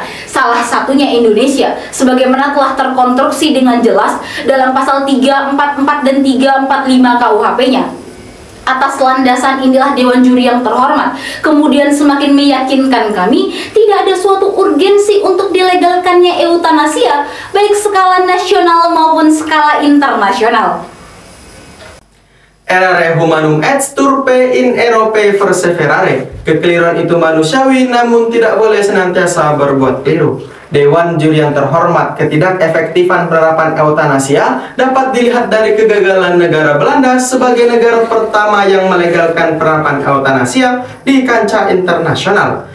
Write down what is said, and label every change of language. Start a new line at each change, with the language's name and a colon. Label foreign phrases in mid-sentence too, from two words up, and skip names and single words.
Indonesian: Salah satunya Indonesia, sebagaimana telah terkonstruksi dengan jelas dalam pasal 344 dan 345 KUHP-nya. Atas landasan inilah Dewan Juri yang terhormat kemudian semakin meyakinkan kami tidak ada suatu urgensi untuk dilegalkannya eutanasia, baik skala nasional maupun skala internasional.
Latin: Errare humanum et turpe in Europe perseverare.
Indonesian: Kekeliruan itu manusiawi namun tidak boleh senantiasa berbuat keliru. Dewan Juri yang terhormat, ketidakefektifan penerapan eutanasia dapat dilihat dari kegagalan negara Belanda sebagai negara pertama yang melegalkan penerapan eutanasia di kancah internasional.